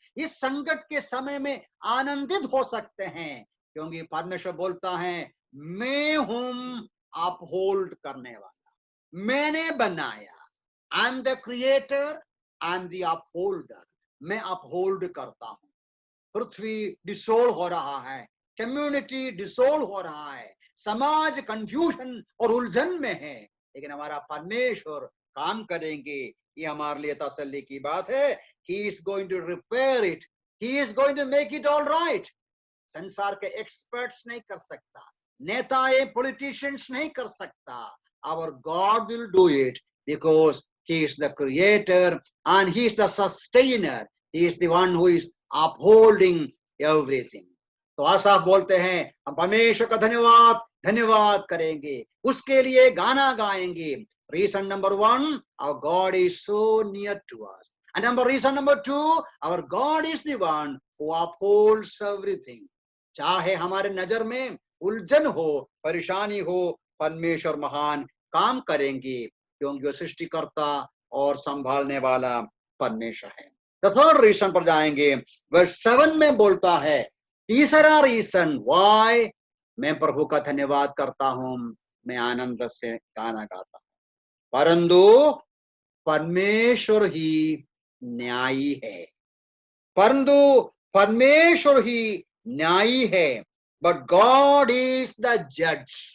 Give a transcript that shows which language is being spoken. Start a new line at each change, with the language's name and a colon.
Hindi: इस संकट के समय में आनंदित हो सकते हैं, क्योंकि परमेश्वर बोलता है मैं हूं अपहोल्ड करने वाला, मैंने बनाया,
English: I am the creator, I am the upholder,
Hindi: मैं अपहोल्ड करता हूं। पृथ्वी डिसोल्व हो रहा है, कम्युनिटी डिसोल्व हो रहा है, समाज कंफ्यूजन और उलझन में है, लेकिन हमारा परमेश्वर काम करेंगे, ये हमारे लिए तसल्ली की बात है।
English: He is going to repair it, he is going to make it all right।
Hindi: संसार के एक्सपर्ट्स नहीं कर सकता,
English: नेताएं पॉलिटिशियंस नहीं कर सकता, our God will do it because he is the creator and he is the sustainer, he is the one who is upholding everything।
Hindi: तो आसाफ बोलते हैं हम परमेश्वर का धन्यवाद धन्यवाद करेंगे, उसके लिए गाना गाएंगे।
English: Reason number 1, our God is so near to us, and reason number 2, our God is the one who upholds everything।
Hindi: चाहे हमारे नजर में उलझन हो, परेशानी हो, परमेश्वर महान काम करेंगे, क्योंकि वो सृष्टिकर्ता और संभालने वाला परमेश्वर है।
English: the third reason
Hindi: पर जाएंगे, वर्स 7 में बोलता है, तीसरा रीजन वाई मैं प्रभु का धन्यवाद करता हूं, मैं आनंद से गाना गाता हूं, परंतु परमेश्वर ही न्यायी है, परंतु परमेश्वर ही न्यायी है,
English: But God is the जज।